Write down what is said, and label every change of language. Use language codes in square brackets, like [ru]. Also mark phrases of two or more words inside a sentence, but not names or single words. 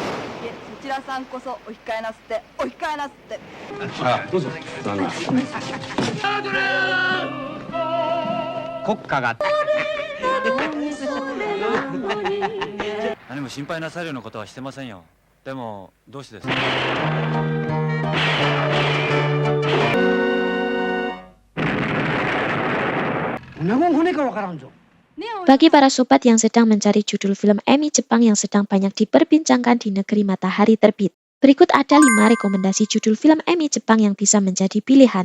[ja] いえ、そちらさんこそお控えなすって、お控えなすって。あ、どうぞ。旦那。国家が何も心配なさるようなことはしてませんよ。でもどうしてですか？ [id] Bagi para sobat yang sedang mencari judul film Emmy Jepang yang sedang banyak diperbincangkan di negeri matahari terbit, berikut ada 5 rekomendasi judul film Emmy Jepang yang bisa menjadi pilihan.